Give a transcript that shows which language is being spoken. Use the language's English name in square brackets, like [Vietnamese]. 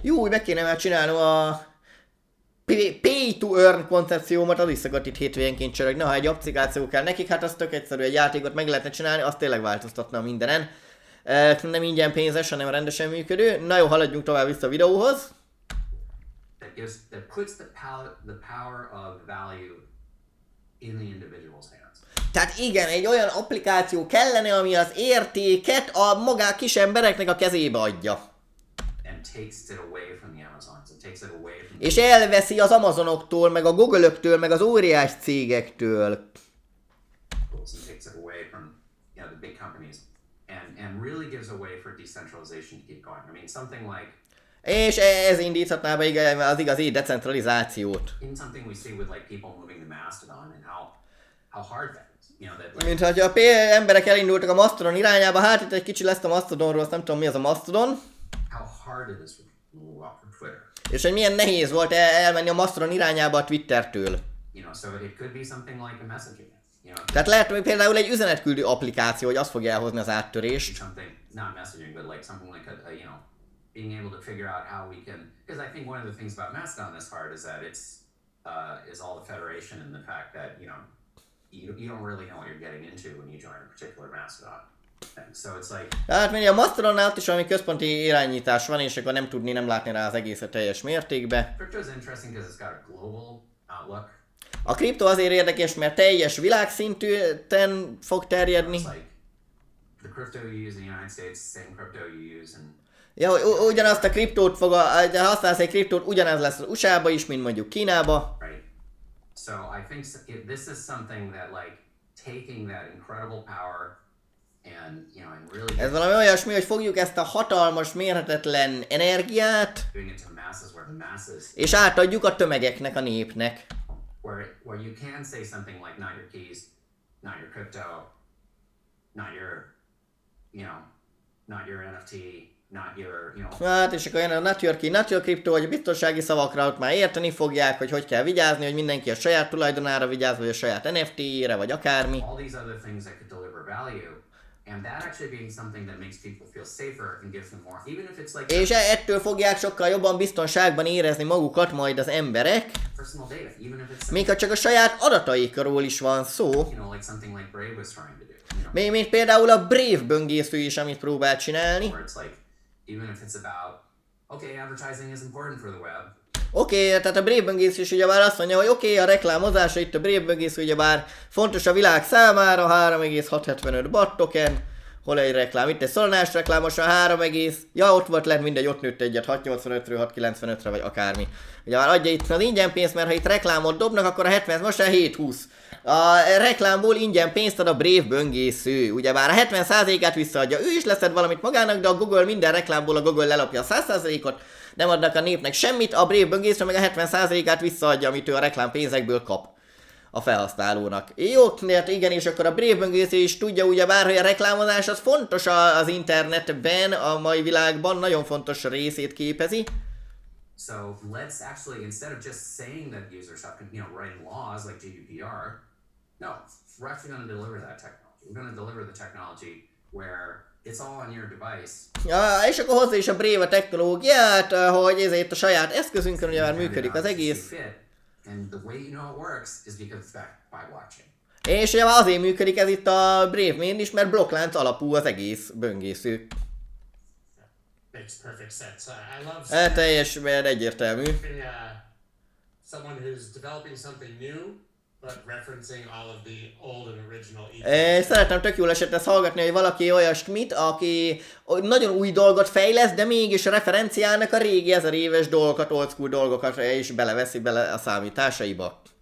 [Hungarian] Jó, meg kéne már csinálnom a pay to earn koncepciómat, az is szokott itt hétvégenként csörögni. Ha egy applikáció kell nekik, hát az tök egyszerű, egy játékot meg lehetne csinálni, azt tényleg változtatna mindenen. Nem ingyen pénzes, hanem rendesen működő. Na jó, haladjunk tovább vissza a videóhoz. [English] That puts the power of value in the individual's hands. [Hungarian] Tehát igen, egy olyan applikáció kellene, ami az értéket a magá kis embereknek a kezébe adja. [English] And takes it away from the Amazons. It takes it away from [Hungarian] És elveszi az Amazonoktól, meg a Google-öktől, meg az óriás cégektől. [English] and takes it away from the big companies and really gives a way for decentralization to keep going. I mean, something like [Hungarian] És ez indíthatná be az igazi decentralizációt. [English] in something we see with like people moving to Mastodon and how hard that is. That [Hungarian] Mint hogy a emberek elindultak a Mastodon irányába, hát itt egy kicsi lesz a Mastodonról, azt nem tudom mi az a Mastodon. [English] how hard it is for people to move off from Twitter. [Hungarian] És hogy milyen nehéz volt elmenni a Mastodon irányába a Twittertől. [English] So it could be something like a messaging. [Hungarian] Tehát lehet, hogy például egy üzenetküldő applikáció, hogy az fogja elhozni az áttörést. [English] Something not messaging, but like something like a being able to figure out how we can. Because I think one of the things about Mastodon that's hard is that it's is all the federation and the fact that you don't really know what you're getting into when you join a particular Mastodon. And so it's like. [Hungarian] Tehát mindig a Mastodonnál ott is valami központi irányítás van, és akkor nem látni rá az egészet teljes mértékben. [English] Crypto is interesting because it's got a global outlook. [Hungarian] A kripto azért érdekes, mert teljes világszintűen fog terjedni. [English] It's like the crypto you use in the United States, the same crypto you use in. [Hungarian] Ja, ugyanazt a kriptót használsz egy kriptót, ugyanaz lesz az USA-ba is, mint mondjuk Kínába. [English] Right. So I think this is something that like taking that incredible power and and really [Hungarian] Ez valami olyasmi, hogy fogjuk ezt a hatalmas, mérhetetlen energiát, [English] doing it to the masses where the masses [Hungarian] és átadjuk a tömegeknek, a népnek. [English] where you can say something like not your keys, not your crypto, not your not your NFT, not your, you know. [Hungarian] Hát, és akkor jön a [English] not your key, not your crypto, [Hungarian] vagy a biztonsági szavakra, ott már érteni fogják, hogy kell vigyázni, hogy mindenki a saját tulajdonára vigyáz, vagy a saját NFT-re, vagy akármi. [English] All these other things that could deliver value. And that actually being something that makes people feel safer and gives them more, even if it's like. [Hungarian] És ettől fogják sokkal jobban biztonságban érezni magukat majd az emberek, [English] Personal data, even if it's [Hungarian] még ha csak a saját adataikról is van szó. [English] you know, like something like Brave was trying to do. You know, [Hungarian] Mint például a Brave böngésző is, amit próbál csinálni. [English] where it's like, even if it's about, okay, advertising is important for the web. [Hungarian] Oké, tehát a Brave böngésző is ugyebár azt mondja, hogy oké, a reklámozása itt a Brave böngésző ugyebár fontos a világ számára, 3,675 BAT token, hol egy reklám, itt egy szolonás reklámosan 3, ja ott volt, lehet mindegy, ott nőtt egyet 685-ről 695-re vagy akármi. Ugye már adja itt az ingyen pénzt, mert ha itt reklámot dobnak, akkor a 70, most a 720. A reklámból ingyen pénzt ad a Brave böngésző, ugyebár a 70%-át visszaadja, ő is leszed valamit magának, de a Google minden reklámból a Google lelapja a 100%-ot, nem adnak a népnek semmit, a Brave böngésző meg a 70%-át visszaadja, amit ő a reklám pénzekből kap a felhasználónak. Jó, mert igen, és akkor a Brave böngésző is tudja ugyebár, hogy a reklámozás az fontos az internetben, a mai világban, nagyon fontos részét képezi. [English] So let's actually, instead of just saying that users have to, you know, writing laws like GDPR, no, we're actually going to deliver that technology. We're going to deliver the technology where it's all on your device. [Hungarian] Ja, és akkor hozzá is a Brave a technológiát, hogy ezért a saját eszközünkön ugye már működik az egész. [English] And the way you know it works is because it's backed by blockchain. [Hungarian] És ugye már azért működik ez itt a Brave-mén is, mert blokklánc alapú az egész böngésző. [English] Makes perfect sense. I love [Hungarian] Teljesen egyértelmű. [English] someone who's developing something new, but referencing all of the old and original [Hungarian] Szeretem tök jól esett ezt hallgatni, hogy valaki olyasmit, aki nagyon új dolgot fejlesz, de mégis a referenciának a régi 1000 éves dolgokat, old school dolgokat is beleveszi bele a számításaiba.